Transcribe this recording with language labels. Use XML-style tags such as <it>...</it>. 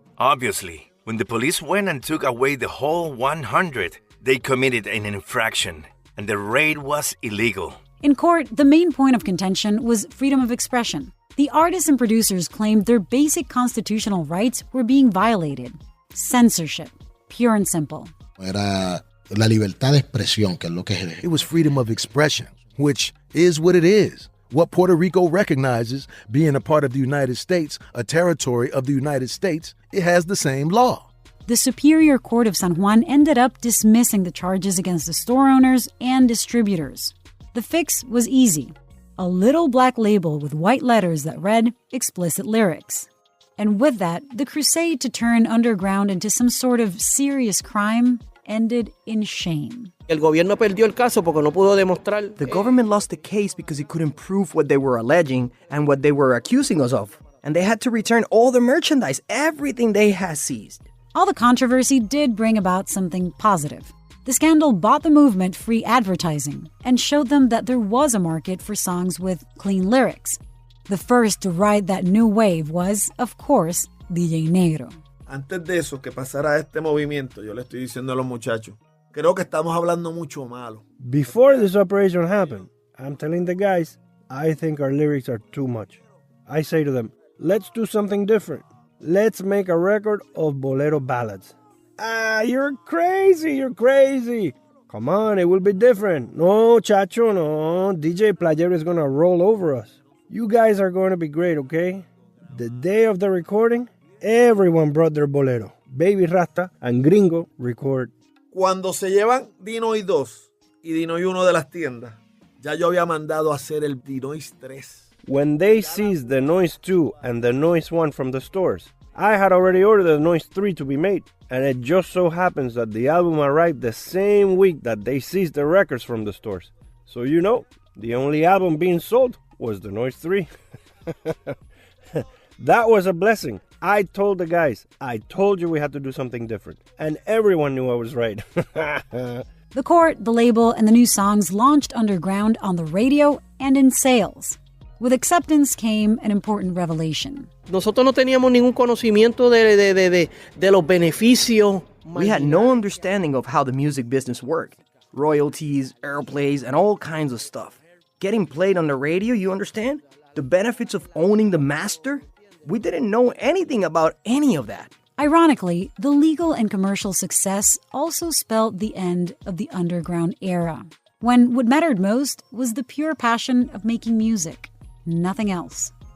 <en>Obviously, when the police went and took away the whole 100, they committed an infraction, and the raid was illegal. In court, the main point of contention was freedom of expression. The artists and producers claimed their basic constitutional rights were being violated. Censorship, pure and simple.</en> <es>Era la libertad de expresión, que es lo que es.</es> <en>It was freedom of expression, which is what it is. What Puerto Rico recognizes, being a part of the United States, a territory of the United States, it has the same law. The Superior Court of San Juan ended up dismissing the charges against the store owners and distributors. The fix was easy. A little black label with white letters that read explicit lyrics. And with that, the crusade to turn Underground into some sort of serious crime ended in shame.</en> <es>El gobierno perdió el caso porque no pudo demostrar.</es> <en>The government lost the case because it couldn't prove what they were alleging and what they were accusing us of. And they had to return all the merchandise, everything they had seized. All the controversy did bring about something positive. The scandal bought the movement free advertising and showed them that there was a market for songs with clean lyrics. The first to ride that new wave was, of course, DJ Negro.</en> <es>Antes de eso, que pasara este movimiento, yo le estoy diciendo a los muchachos, creo que estamos hablando mucho malo.</es> <en>Before this operation happened, I'm telling the guys, I think our lyrics are too much. I say to them, let's do something different. Let's make a record of bolero ballads. Ah, you're crazy. Come on, it will be different.</en> <es>No, chacho, no.</es> <en>DJ Playero is going to roll over us. You guys are going to be great, okay? The day of the recording, everyone brought their bolero. Baby Rasta and Gringo record.</en> <es>Cuando se llevan Dinois 2 y Dinois 1 de las tiendas, ya yo había mandado a hacer el Dinois 3.</es> <en>When they seized the Noise 2 and the Noise 1 from the stores, I had already ordered the Noise 3 to be made. And it just so happens that the album arrived the same week that they seized the records from the stores. So you know, the only album being sold was the Noise 3. That was a blessing. I told the guys, I told you we had to do something different. And everyone knew I was right. The court, the label, and the new songs launched Underground on the radio and in sales. With acceptance came an important revelation.</en> <es>Nosotros no teníamos ningún conocimiento de los beneficios.</es> <en>We had no understanding of how the music business worked. Royalties, airplays, and all kinds of stuff. Getting played on the radio, you understand? The benefits of owning the master? We didn't know anything about any of that. Ironically, the legal and commercial success also spelled the end of the Underground era, when what mattered most was the pure passion of making music, nothing else.</en>